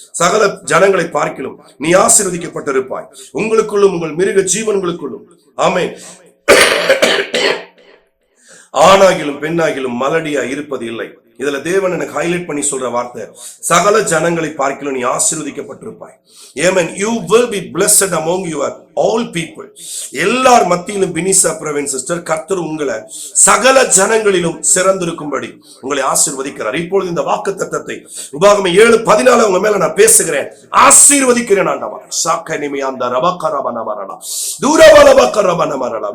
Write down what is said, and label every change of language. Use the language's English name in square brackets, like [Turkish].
[Tamil] சகல ஜனங்களை பார்க்கிலும் நீ ஆசீர்வதிக்கப்பட்டிருப்பாய், உங்களுக்குள்ளும் உங்கள் மிருக ஜீவன்களுக்குள்ளும். ஆமென். ஆணாகிலும் பெண்ணாகிலும் மலடியா இருப்பது இல்லை. இதுல தேவன் எனக்கு ஹைலைட் பண்ணி சொல்ற வார்த்தை, சகல ஜனங்களை பார்க்கிலும் நீ ஆசீர்வதிக்கப்பட்டிருப்பாய். [English] Amen. You will be blessed among your all people. [Tamil] எல்லார் மத்தியிலும் பினிசா பிரவீன் சிஸ்டர், கர்த்தர் உங்களை சகல ஜனங்களிலும் சிறந்திருக்கும்படி உங்களை ஆசீர்வதிக்கிறார். இப்பொழுது இந்த வாக்குத்தத்தத்தை உபாகமம் 7:14 உங்க மேல நான் பேசுகிறேன், ஆசீர்வதிக்கிறேன் ஆண்டவரே. சாக்கனிமி அந்த ரபகரபனமரலா தூரவலபகரபனமரலா.